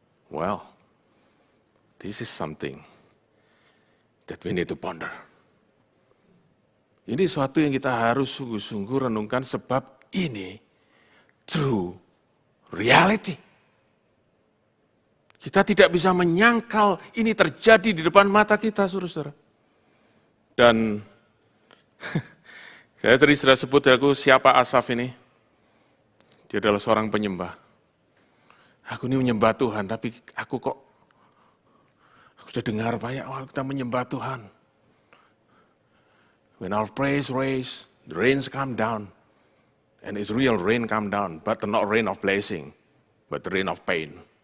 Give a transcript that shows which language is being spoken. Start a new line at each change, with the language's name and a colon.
English: Well, this is something that we need to ponder.
Indonesian: Ini suatu yang kita harus sungguh-sungguh renungkan, sebab ini
English: true reality.
Indonesian: Kita tidak bisa menyangkal ini terjadi di depan mata kita, saudara-saudara. Dan saya tadi sudah sebut, aku siapa Asaf ini? Dia adalah seorang penyembah. Aku ini menyembah Tuhan, tapi aku sudah dengar banyak orang kita menyembah Tuhan.
English: When our praise raise, the rains come down. And it's real rain come down, but not rain of blessing, but the rain of pain.